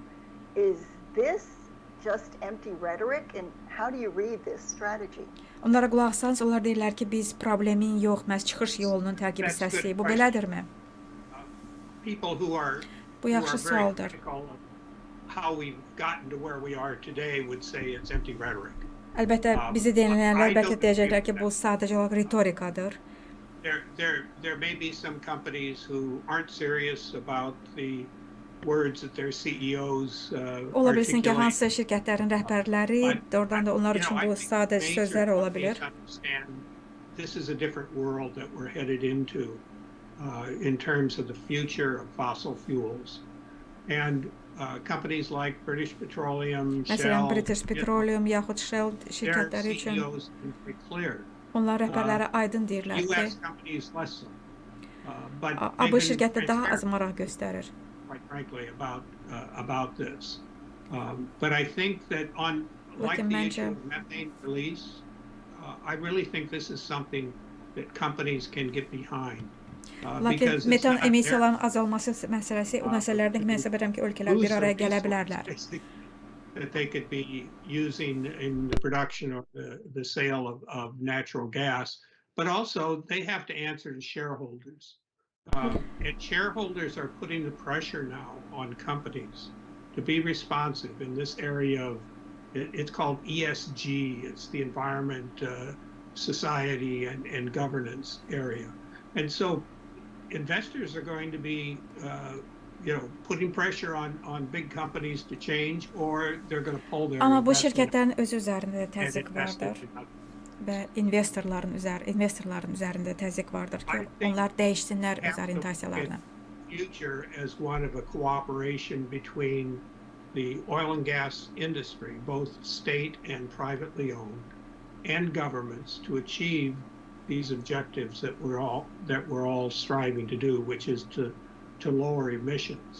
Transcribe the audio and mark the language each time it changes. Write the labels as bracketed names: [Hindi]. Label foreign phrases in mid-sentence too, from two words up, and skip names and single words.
[English] Is this just empty rhetoric, and how do you read this strategy? [Azerbaijani] Onlara qulaq assanız, onlar deyirlər ki, biz problemin yox, məhz çıxış yolunun tərkib hissəsiyik. Bu belədirmi? Bu yaxşı sualdır. [English] how we've gotten to where we are today would say it's empty rhetoric. [Azerbaijani] Əlbəttə bizi dinləyənlər bəlkə deyəcəklər ki, bu sadəcə olaraq ritorikadır. [English] There may be some companies who aren't serious about the words that their CEOs [Azerbaijani] Ola bilsin ki, hansısa şirkətlərin rəhbərləri doğrudan da onlar üçün bu sadə sözlər ola bilər. [English] This is a different world that we're headed into in terms of the future of fossil fuels. And companies like British Petroleum, [Azerbaijani] Məsələn, Shell, British Petroleum yaxud Shell şirkətləri [English] their [Azerbaijani] üçün [English] CEOs are very clear. [Azerbaijani] onlar rəhbərləri aydın deyirlər ki, [English] US companies less so. But [Azerbaijani] ABŞ şirkətdə daha az maraq göstərir. [English] quite frankly about this. But I think that on like the issue of methane release, I really think this is something that companies can get behind. [Azerbaijani] Lakin metan emissiyalarının azalması məsələsi, o məsələlərdən mən hesab edirəm ki, ölkələr bir araya gələ bilərlər. [English] That they could be using in the production or the sale of natural gas, but also they have to answer to shareholders. And shareholders are putting the pressure now on companies to be responsive in this area of, it's called ESG, it's the environment, society, and governance area. And so investors are going to be putting pressure on big companies to change, or they're going to pull their [Azerbaijani] Amma bu şirkətlərin özü üzərində də təzyiq vardır və investorların üzərində təzyiq vardır ki, onlar dəyişsinlər öz orientasiyalarını. [English] Future as one of a cooperation between the oil and gas industry, both state and privately owned, and governments to achieve these objectives that we're all striving to do, which is to lower emissions.